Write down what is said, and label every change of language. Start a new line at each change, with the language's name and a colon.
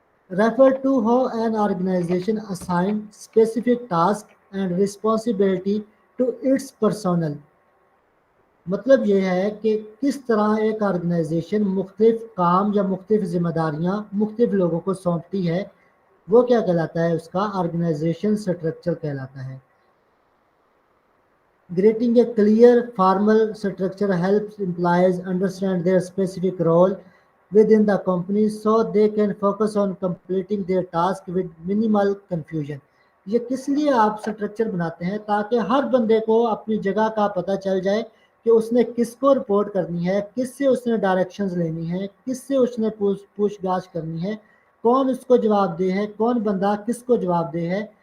English: Refer to how an organisation assign specific task and responsibility to its personnel.
Urdu: مطلب یہ ہے کہ کس طرح ایک آرگنائزیشن مختلف کام یا مختلف ذمہ داریاں مختلف لوگوں کو سونپتی ہے, وہ کیا کہلاتا ہے؟ اس کا آرگنائزیشن اسٹرکچر کہلاتا ہے.
English: Creating a clear formal structure helps employees understand their specific role within the company so they can focus on completing their task with minimal confusion.
Urdu: یہ کس لیے آپ اسٹرکچر بناتے ہیں؟ تاکہ ہر بندے کو اپنی جگہ کا پتہ چل جائے کہ اس نے کس کو رپورٹ کرنی ہے, کس سے اس نے ڈائریکشنز لینی ہے, کس سے اس نے پوچھ گاچھ کرنی ہے, کون اس کو جواب دہ ہے, کون بندہ کس کو جواب دہ ہے.